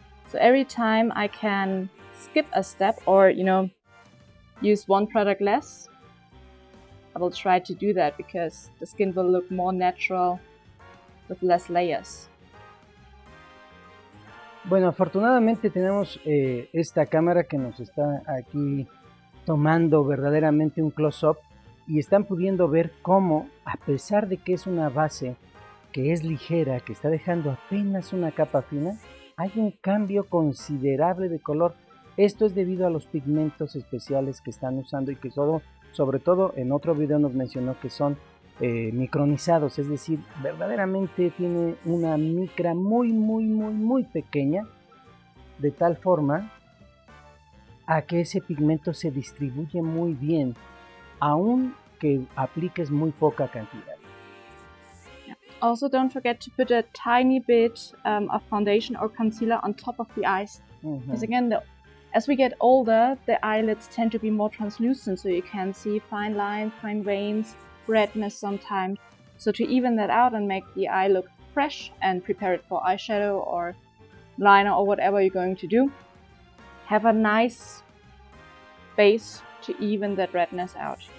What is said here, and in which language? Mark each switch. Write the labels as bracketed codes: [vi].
[en] So every time I can skip a step or, use one product less, I will try to do that because the skin will look more natural with less layers. [es] Bueno, afortunadamente tenemos esta cámara que nos está aquí tomando verdaderamente un close-up y están pudiendo ver cómo, a pesar de que es una base que es ligera, que está dejando apenas una capa fina, hay un cambio considerable de color. Esto es debido a los pigmentos especiales que están usando y que sobre todo en otro video nos mencionó que son micronizados, es decir, verdaderamente tiene una micra muy pequeña, de tal forma a que ese pigmento se distribuye muy bien, aun que apliques muy poca cantidad. [en] Also, don't forget to put a tiny bit of foundation or concealer on top of the eyes. Because again, as we get older, the eyelids tend to be more translucent, so you can see fine lines, fine veins, redness sometimes. So to even that out and make the eye look fresh and prepare it for eyeshadow or liner or whatever you're going to do, have a nice base to even that redness out.